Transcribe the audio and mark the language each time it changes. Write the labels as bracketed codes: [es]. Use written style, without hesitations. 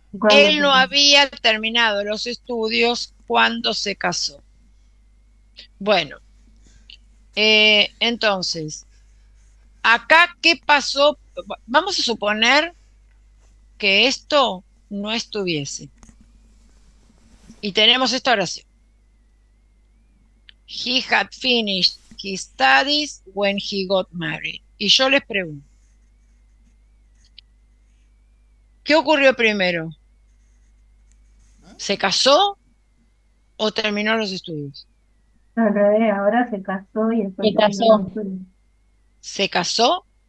[es] Él no había terminado los estudios cuando se casó. Bueno, entonces, acá, ¿qué pasó? Vamos a suponer que esto no estuviese. Y tenemos esta oración. [en] He had finished his studies when he got married. [es] Y yo les pregunto, ¿qué ocurrió primero? ¿Se casó o terminó los estudios? Al revés, ahora se casó y después Se casó. terminó los estudios. ¿Se casó?